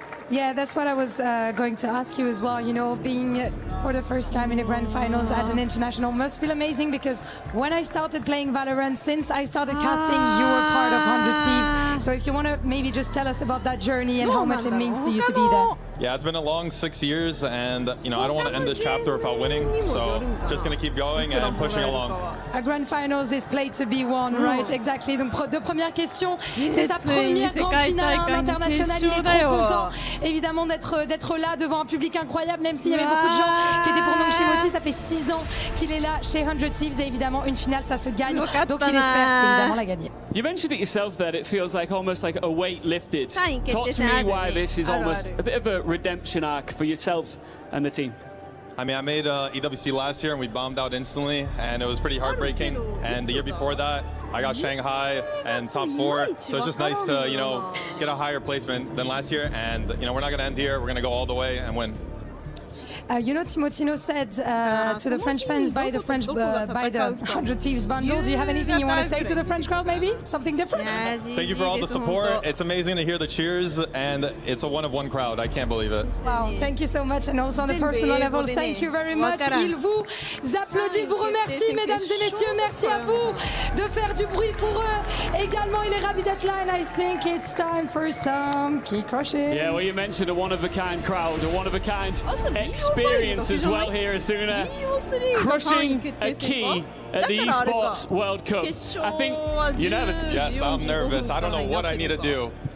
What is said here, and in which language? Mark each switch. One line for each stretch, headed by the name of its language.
English: Yeah, that's what I was going to ask you as well. You know, being for the first time in the grand finals at an international must feel amazing, because when I started playing Valorant, since I started casting, you were part of 100 Thieves. So if you want to maybe just tell us about that journey and how much it means to you to be there. Yeah, it's been a long 6 years, and you know, I don't want to end this chapter without winning, so just going to keep going and pushing along. A grand finals is played to be won, right? Exactly.
French: Donc deux premières questions. C'est sa première grande finale internationale. Il est trop content, évidemment, d'être là devant un public incroyable, même s'il y avait beaucoup de gens qui étaient pour Nongshim aussi. Ça fait 6 ans qu'il est là chez 100 Thieves, et évidemment, une finale, ça se gagne. Donc il espère évidemment la gagner.
English: You mentioned it yourself that it feels like almost like a weight lifted. Talk to me why this is almost a bit of a redemption arc for yourself and the team. I mean, I made EWC last year and we bombed out instantly, and it was pretty heartbreaking. And the year before that, I got Shanghai and top 4. So it's just nice to, you know, get a higher placement than last year. And, you know, we're not going to end here. We're going to go all the way and win. You know, Timotino said to the French fans, buy the 100 Thieves bundle. Do you have anything you want to say to the French crowd, maybe? Something different? Thank you for all the support. It's amazing to hear the cheers, and it's a one-of-one crowd. I can't believe it. Wow, thank you so much. And also on a personal level, thank you very much.
French: Il vous applaudit, il vous remercie, mesdames et messieurs. Merci à vous de faire du bruit pour eux. Également, il est ravi d'être là,
English: and I think it's time for some key crushing. Yeah, well, you mentioned a one-of-a-kind crowd, a one-of-a-kind experience as well here, Asuna. Crushing a key at the Esports World Cup. I think you're nervous. Yes, I'm nervous. I don't know what I need to do.